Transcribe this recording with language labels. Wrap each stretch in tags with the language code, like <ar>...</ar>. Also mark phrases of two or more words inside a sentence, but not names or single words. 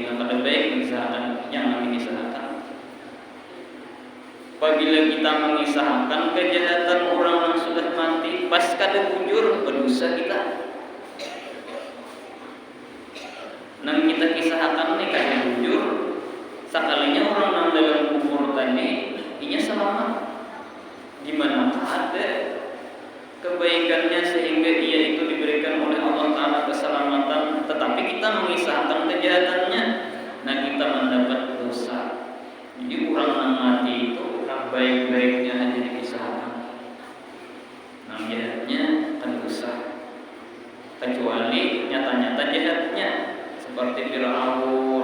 <id>Nah, pada baik mengisahkan, jangan dikisahkan. Apabila kita mengisahkan kejahatan orang yang sudah mati, pas</id> <bjn>kada bujur</bjn> <id>berdosa kita. kisahkan nih kan jujur sekalinya orang yang dalam kubur tadi inya selamat. Gimana ada kebaikannya sehingga ia itu diberikan oleh</id> <ar>Allah Ta'ala</ar> <id>keselamatan, tetapi kita mengisahkan kejahatannya, nah kita mendapat dosa. Jadi orang yang mati itu orang baik-baiknya hanya dikisahkan, nah jahatnya kan dosa, kecuali nyata-nyata jahatnya seperti Fir'aun.</id>